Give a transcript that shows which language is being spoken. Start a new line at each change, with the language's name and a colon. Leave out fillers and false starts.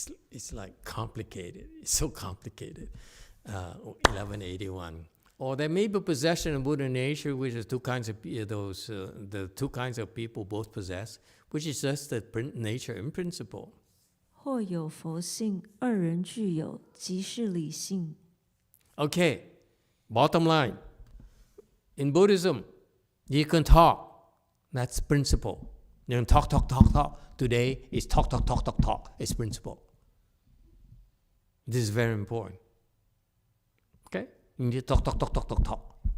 English: It's like complicated. It's so complicated. 1181. Or there may be possession of Buddha nature, which is two kinds of the two kinds of people both possess, which is just the nature in principle.
Chinese: 或有佛性，二人具有，即是理性。
English: Okay, bottom line. In Buddhism, you can talk. That's principle. You can talk. Today is talk. It's principle. This is very important. Okay? You need to talk.